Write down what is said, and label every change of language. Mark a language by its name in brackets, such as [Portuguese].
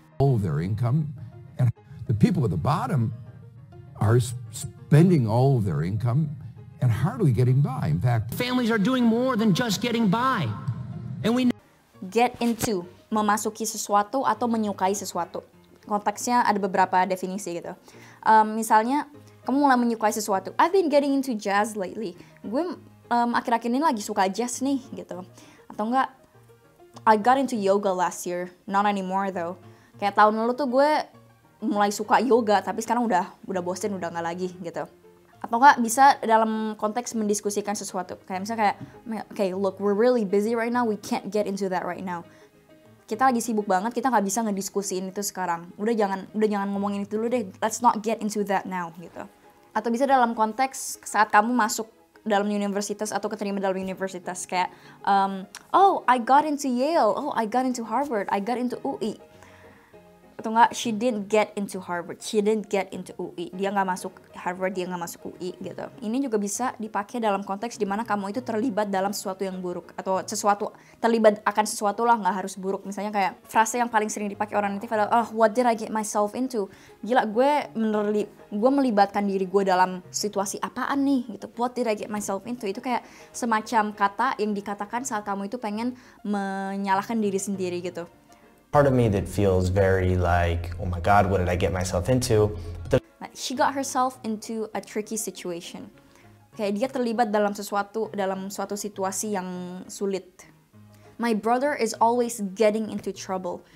[English] all of their income, and the people at the bottom are spending all of their income and hardly getting by. In fact, families are doing more than just getting by. And we [Indonesian] get into, memasuki sesuatu atau menyukai sesuatu. Konteksnya ada beberapa definisi gitu. Misalnya, kamu mulai menyukai sesuatu. [English] I've been getting into jazz lately. [Indonesian] Gue akhir-akhir ini lagi suka jazz nih gitu. Atau enggak, [English] I got into yoga last year. Not anymore though. [Indonesian] Kayak tahun lalu tuh gue mulai suka yoga, tapi sekarang udah bosen, udah nggak lagi gitu. Atau enggak bisa dalam konteks mendiskusikan sesuatu. Kayak misalnya kayak, [English] okay, look, we're really busy right now. We can't get into that right now. [Indonesian] Kita lagi sibuk banget, kita nggak bisa ngediskusiin itu sekarang. Udah jangan ngomongin itu dulu deh. [English] Let's not get into that now [Indonesian] gitu. Atau bisa dalam konteks saat kamu masuk dalam universitas atau keterima dalam universitas kayak, [English] oh I got into Yale, oh I got into Harvard, I got into UI. [Indonesian] Atau enggak, [English] she didn't get into Harvard, she didn't get into UI. [Indonesian] Dia nggak masuk Harvard, dia nggak masuk UI gitu. Ini juga bisa dipakai dalam konteks dimana kamu itu terlibat dalam sesuatu yang buruk atau sesuatu terlibat akan sesuatu lah, nggak harus buruk. Misalnya kayak frase yang paling sering dipakai orang native adalah, [English] oh what did I get myself into? [Indonesian] Gila, gue melibatkan diri gue dalam situasi apaan nih gitu. [English] What did I get myself into? [Indonesian] Itu kayak semacam kata yang dikatakan saat kamu itu pengen menyalahkan diri sendiri gitu. [English] Part of me that feels very like, oh my God, what did I get myself into? She got herself into a tricky situation. [Indonesian] Kayak dia terlibat dalam suatu situasi yang sulit. [English] My brother is always getting into trouble.